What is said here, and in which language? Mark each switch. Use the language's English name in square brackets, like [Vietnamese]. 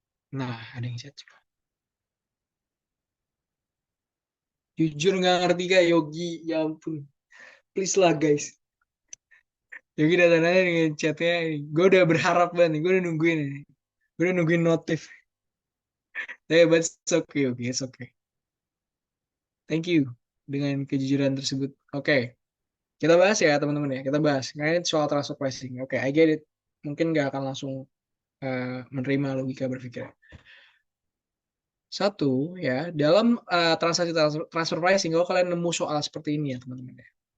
[Indonesian] Nah, ada yang chat. Jujur nggak ngerti kak Yogi. Ya ampun. [English] Please lah guys. [Indonesian] Yogi datang-datang dengan chatnya. Gue udah berharap banget nih. Gue udah nungguin ini. Gue udah nungguin notif. [English] But it's okay, okay, it's okay. Thank you [Indonesian] dengan kejujuran tersebut. Oke, kita bahas ya teman-teman ya. Kita bahas. Nah, ini soal transfer pricing. Oke, [English] I get it. [Indonesian] Mungkin nggak akan langsung menerima logika berpikir. Satu, ya, dalam transaksi transfer pricing, kalau kalian nemu soal seperti ini ya teman-teman ya.